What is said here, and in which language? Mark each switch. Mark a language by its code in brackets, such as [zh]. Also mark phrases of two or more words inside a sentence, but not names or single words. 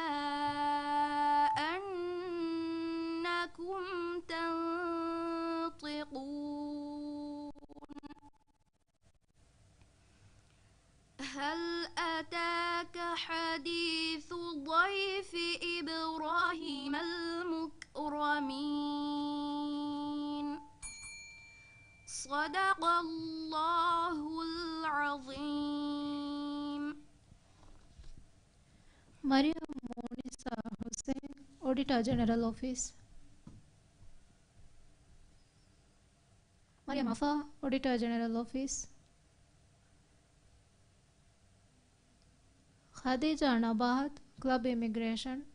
[ar] أنكم تنطقون هل أتاك حديث ضيف إبراهيم المكرمين صدق الله العظيم [en] Maryam Monisa Hussain, Auditor General Office. Maryam Afa, Auditor General Office. Khadija Nabahat, Club Immigration.